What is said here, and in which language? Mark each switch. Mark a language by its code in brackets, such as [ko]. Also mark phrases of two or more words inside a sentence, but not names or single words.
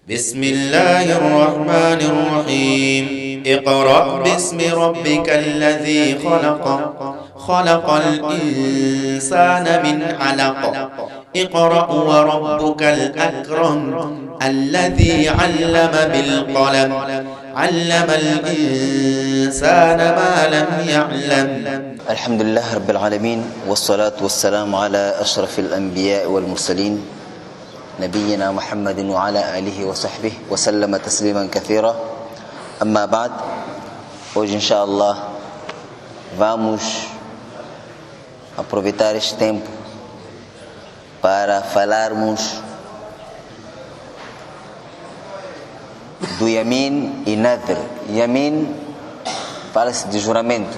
[ar] بسم الله الرحمن الرحيم اقرأ باسم ربك الذي خلق خلق الإنسان من علق اقرأ وربك الأكرم الذي علم بالقلم علم الإنسان ما لم يعلم. الحمد لله رب العالمين والصلاة والسلام على أشرف الأنبياء والمرسلين نبينا محمد وعلى آله وصحبه وسلم تسليما كثيرا. أما بعد, [pt] hoje inshallah vamos aproveitar este tempo para falarmos do Yamin e Nadr. Yamin fala-se de juramento.